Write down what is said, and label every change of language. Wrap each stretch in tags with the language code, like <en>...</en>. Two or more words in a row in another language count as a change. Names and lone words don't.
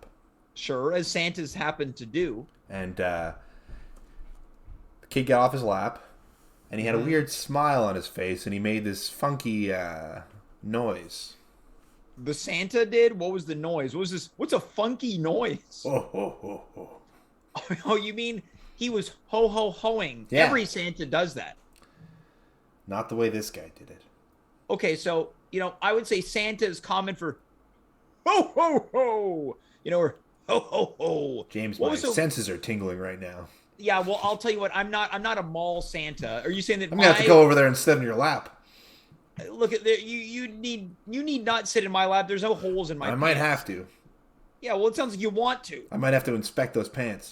<en>Sure, as Santas happen to do. And the kid got off his lap, and he had a weird smile on his face, and he made this funky noise. The Santa did? What was the noise? What was this? What's a funky noise? Oh, ho, ho, ho. Oh, you mean he was ho-ho-hoing? Yeah. Every Santa does that. Not the way this guy did it. Okay, so, I would say Santa is common for ho-ho-ho, or ho-ho-ho. James, my senses are tingling right now. Yeah, well, I'll tell you what, I'm not a mall Santa. Are you saying that I'm going to have to go over there and sit in your lap. Look, you need not sit in my lap. There's no holes in my pants. I might have to. Yeah, well, it sounds like you want to. I might have to inspect those pants.</en>